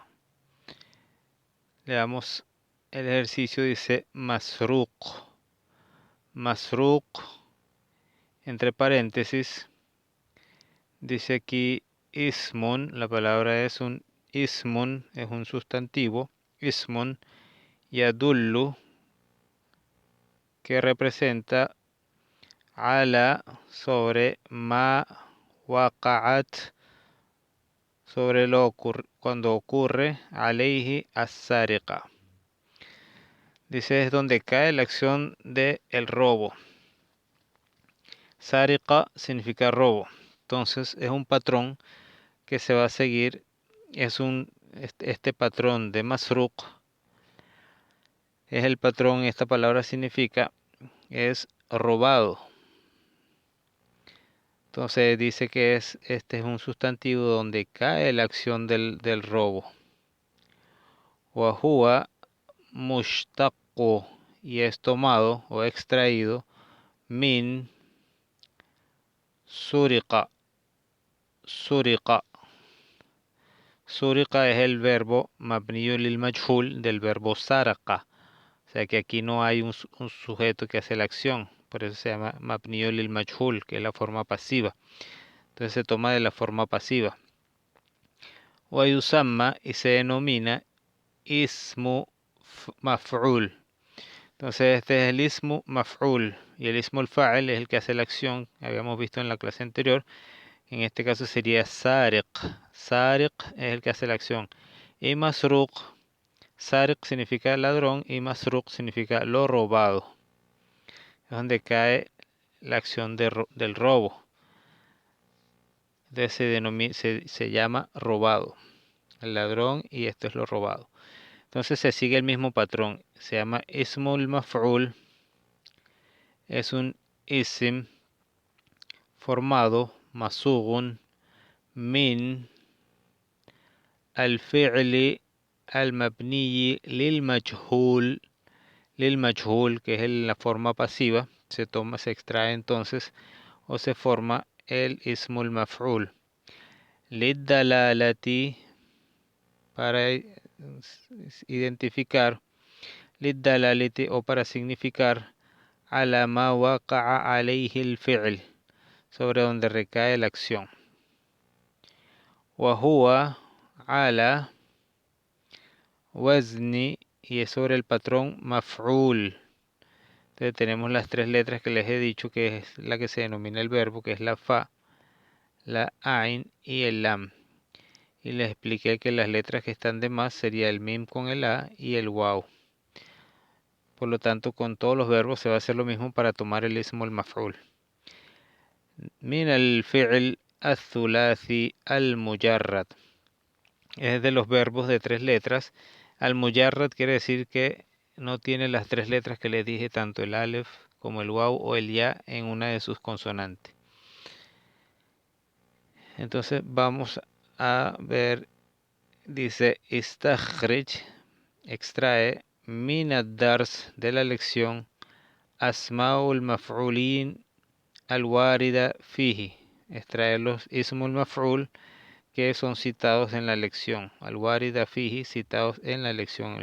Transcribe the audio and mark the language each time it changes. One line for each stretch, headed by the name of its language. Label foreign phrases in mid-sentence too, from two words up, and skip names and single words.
Spanish: Le damos el ejercicio, dice Masruq. Masruq, entre paréntesis, dice aquí ismun, la palabra es un ismun, es un sustantivo,
Arabic: اسم، يدل,
Spanish: que representa ala, sobre
Arabic: ما وقعت,
Spanish: sobre cuando ocurre,
Arabic: عليه السرقة.
Spanish: Dice es donde cae la acción de el robo. Sariqa significa robo. Entonces es un patrón que se va a seguir. Es este patrón de masruq. Es el patrón, esta palabra significa, es robado. Entonces dice que este es un sustantivo donde cae la acción del robo.
Arabic: وهو مشتق,
Spanish: y es tomado o extraído
Arabic: من سرق.
Spanish: Suriqa. Suriqa es el verbo
Arabic: مبني للمجهول
Spanish: del verbo saraqa. O sea que aquí no hay un sujeto que hace la acción. Por eso se llama
Arabic: مبني للمجهول,
Spanish: que es la forma pasiva. Entonces se toma de la forma pasiva.
Arabic: ويسمى,
Spanish: y se denomina
Arabic: اسم مفعول.
Spanish: Entonces este es el
Arabic: اسم مفعول.
Spanish: Y el
Arabic: اسم الفاعل
Spanish: es el que hace la acción. Habíamos visto en la clase anterior. En este caso sería sariq. Sariq es el que hace la acción. Y masruq. Sariq significa ladrón y masruq significa lo robado. Es donde cae la acción del robo. Entonces se llama robado. El ladrón y esto es lo robado. Entonces se sigue el mismo patrón. Se llama
Arabic: اسم المفعول.
Spanish: Es un isim formado,
Arabic: مصوغ، من الفعل المبني للمجهول,
Spanish: que es la forma pasiva, se extrae entonces o se forma el
Arabic: اسم المفعول.
Spanish: Lid-dalalati, para identificar, lid-dalalati, o para significar,
Arabic: على ما وقع عليه الفعل,
Spanish: sobre donde recae la acción.
Arabic: وهو على وزن,
Spanish: y es sobre el patrón maf'ul. Entonces tenemos las tres letras que les he dicho, que es la que se denomina el verbo, que es la fa, la ain y el lam. Y les expliqué que las letras que están de más sería el mim con el a y el waw. Por lo tanto, con todos los verbos se va a hacer lo mismo para tomar el
Arabic: اسم المفعول. من الفعل الثلاثي المجرد.
Spanish: Es de los verbos de tres letras. Al-mujarrad quiere decir que no tiene las tres letras que les dije, tanto el alef como el waw o el ya en una de sus consonantes. Entonces vamos a ver, dice istakhrij, extrae
Arabic: من الدرس,
Spanish: de la lección,
Arabic: أسماء المفعول الواردة فيه,
Spanish: extrae los
Arabic: اسم المفعول
Spanish: que son citados en la lección,
Arabic: الواردة فيه,
Spanish: citados en la lección.